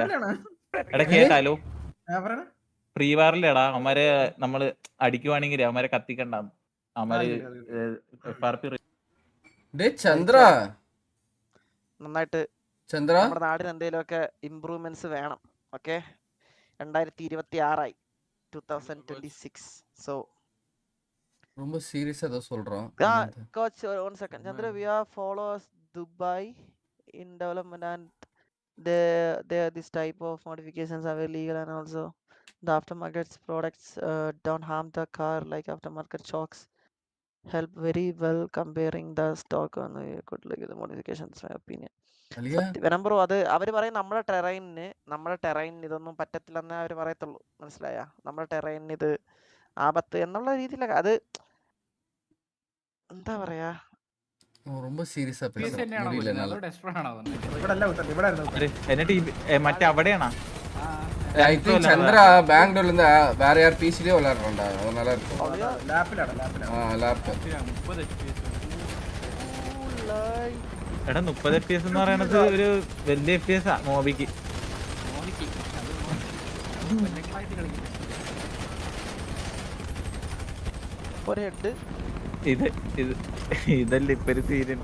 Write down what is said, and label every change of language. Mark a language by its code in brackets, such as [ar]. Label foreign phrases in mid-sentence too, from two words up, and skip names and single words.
[ml] എടാ കേട്ടാലോ പ്രീവാറിലെടാ അവന്മാരെ നമ്മള് അടിക്കുവാണെങ്കിൽ അവന്മാരെ കത്തിക്കണ്ടാന്ന്. നന്നായിട്ട് നമ്മുടെ നാടിന് എന്തെങ്കിലുമൊക്കെ ഇംപ്രൂവ്മെന്റ്സ് വേണം. ഓക്കെ 2026 2026. So [ta] ரொம்ப சீரியஸா ஏதோ சொல்றோம். [en] coach 1 second. Chandra, we are followers Dubai in development and this type of modifications are very legal, and also the aftermarket products don't harm the car like aftermarket shocks help very well comparing the stock on good like the modifications my opinion. [ml] ബ്രോ അത് അവര് പറയും നമ്മുടെ ടെറൈനിന് ഇതൊന്നും പറ്റത്തില്ലെന്നേ അവര് പറയത്തുള്ളൂ. മനസ്സിലായ? നമ്മുടെ ടെറൈനിന് ഇത് ആപത്ത് എന്നുള്ള രീതിയിലൊക്കെ അത് എന്താ പറയാ [ta] ரொம்ப சீரியஸா பேசுறேன். [ml] മറ്റേ അവിടെയാണോ? ചന്ദ്ര ബാംഗ്ലൂരിൽ നിന്ന് വേറെ ആർ പി സിയിലേ വിളയാറുണ്ടോ? [ta] അത് நல்லா இருக்கும். [ml] എടാ 30 FPS എന്ന് പറയുന്നത് ഒരു വലിയ FPS ആ മോബിക്ക്. ഇതല്ല ഇപ്പൊ ഒരു സീൻ